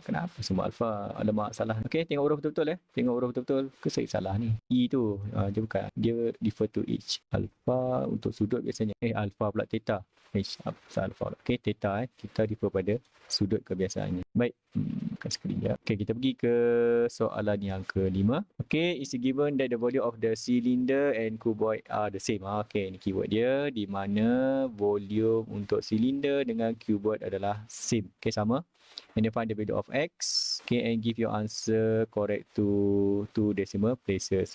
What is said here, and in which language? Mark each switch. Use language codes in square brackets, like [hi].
[ms] Kenapa semua alpha? Alamak, salah. Okay, tengok huruf betul-betul Tengok huruf betul-betul. Ke saya salah ni? E tu. Dia bukan. Dia refer to H. Alpha untuk sudut biasanya. Alpha pula theta. Alpha. Okay, theta. Theta refer pada sudut kebiasaannya. Baik. Bukan skrin je. Okay, kita pergi ke soalan yang kelima. [en] Okay, it's given that the volume of the cylinder and cuboid are the same. [ms] Okay, ni keyword dia. Di mana volume untuk cylinder dengan cuboid adalah same. [en] Okay, sama. And then find the value of X. Okay, and give your answer correct to two decimal places.